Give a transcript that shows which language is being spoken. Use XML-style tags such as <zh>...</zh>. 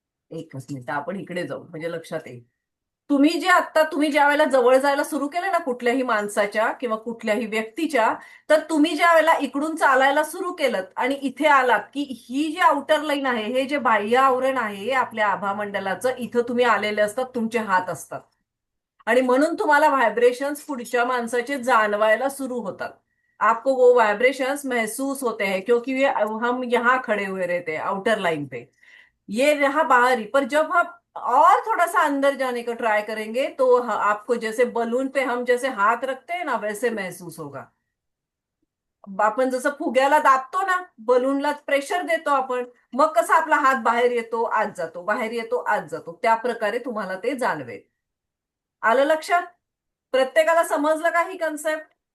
<mr>एकच मिनिट, आपण इकडे जाऊ म्हणजे लक्षात येईल. तुम्ही ज्या वेळेला जवळ जायला सुरू केलं ना कुठल्याही माणसाच्या किंवा कुठल्याही व्यक्तीच्या, तर तुम्ही ज्या वेळेला इकडून चालायला सुरू केलं आणि इथे आलात, की ही जी आउटर लाईन आहे, हे जे बाह्य आवरण आहे आपल्या आभामंडलाचं, इथं तुम्ही आलेले असतात, तुमचे हात असतात. आणि म्हणून तुम्हाला व्हायब्रेशन्स पुढच्या माणसाचे जाणवायला सुरू होतात.</mr> <hi>आपको वो वाइब्रेशंस महसूस होते हैं, क्योंकि हम यहाँ खड़े हुए रहते हैं आउटर लाइन पे, ये रहा बाहरी। पर जब हम और थोड़ा सा अंदर जाने का ट्राई करेंगे तो आपको जैसे बलून पे हम जैसे हाथ रखते हैं ना, वैसे महसूस होगा।</hi> <mr>आपण जसं फुग्याला दाबतो ना, बलूनला प्रेशर देतो आपण, मग कसा आपला हात बाहेर येतो आत जातो, बाहेर येतो आत जातो, त्या प्रकारे तुम्हाला ते जाणवेल. आलं लक्षात? प्रत्येकाला समजलं का ही कन्सेप्ट?</mr>